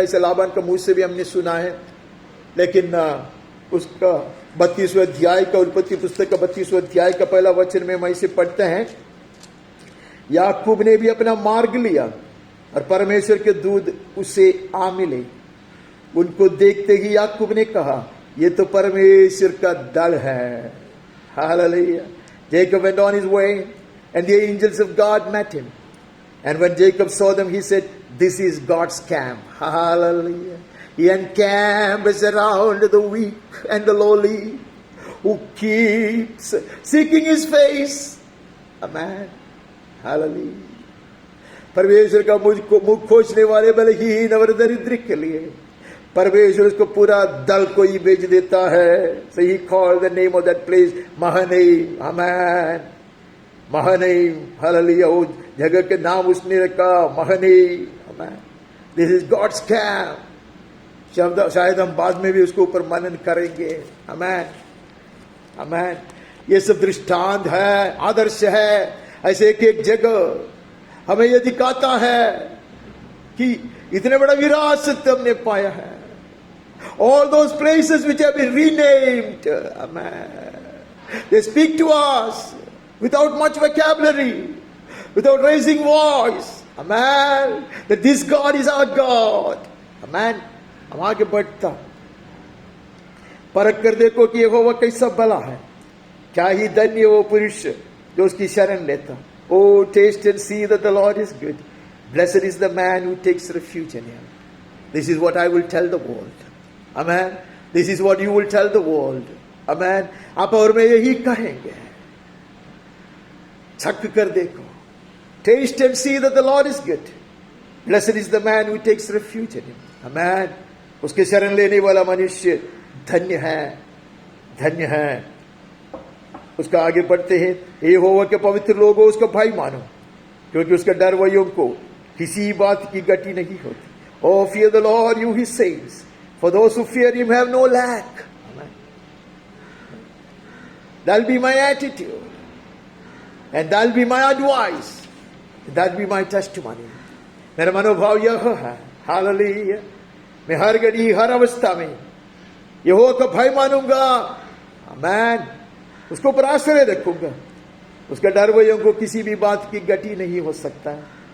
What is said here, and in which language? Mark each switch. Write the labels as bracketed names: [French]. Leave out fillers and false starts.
[Hindi] इसे लाबान का मुंह से भी हमने सुना है। लेकिन उसका 32वें अध्याय का, उत्पत्ति पुस्तक का 32वें अध्याय का पहला वचन में हम इसे पढ़ते हैं, याकूब ने भी अपना मार्ग लिया और परमेश्वर के दूत उसे आ मिले। उनको देखते ही याकूब ने कहा, ये तो परमेश्वर का दल है। Hallelujah. [English] Jacob went on his way and the angels of God met him. And when Jacob saw them, he said, this is God's camp. Hallelujah. He encamps around the weak and the lowly, who keeps seeking his face. Amen. Hallelujah. [Hindi] परमेश्वर का मुख खोजने वाले बलहीन और दरिद्र के लिए परमेश्वर उसको पूरा दल को ही भेज देता है। [English] So he called the name of that place Mahanaim. Amen. Mahanaim. Hallelujah. [Hindi] वो जगह के नाम उसने रखा Mahanaim. [English] Amen. This is God's camp. [Hindi] शायद हम बाद में भी उसके ऊपर मनन करेंगे। [English] Amen. Amen. [Hindi] ये सब दृष्टांत है, आदर्श है। ऐसे एक जगह हमें यह दिखाता है कि इतने बड़ा विरासत हमने पाया है। [English] All those places which have been renamed, amen, they speak to us without much vocabulary, without raising voice, amen, that this God is our God, amen. [Hindi] हम आगे बढ़ता, परख कर देखो कि यहोवा कैसा भला है, क्या ही धन्य वो पुरुष जो उसकी शरण लेता। [English] Oh, taste and see that the Lord is good. Blessed is the man who takes refuge in him. This is what I will tell the world. Amen. This is what you will tell the world. Amen. [Hindi] आप और मैं यही कहेंगे, छक कर देखो, [English] taste and see that the Lord is good. Blessed is the man who takes refuge in him. Amen. [Hindi] उसके शरण लेने वाला मनुष्य धन्य है, धन्य है। उसका आगे बढ़ते हैं, यहोवा के पवित्र लोगों उसका भाई मानो, क्योंकि उसका डर वयों को किसी बात की गति नहीं होती। [English] Oh, fear the Lord, you his saints, for those who fear him have no lack. Amen. That'll be my attitude, and that'll be my advice, and that'll be my testimony. [Hindi] मेरा मनोभाव यह है, हालेलुया, मैं हर घड़ी हर अवस्था में यहोवा का भय मानूंगा। आमेन। उसको ऊपर आश्रय रखूंगा, उसका डर वयों को किसी भी बात की गति नहीं हो सकता।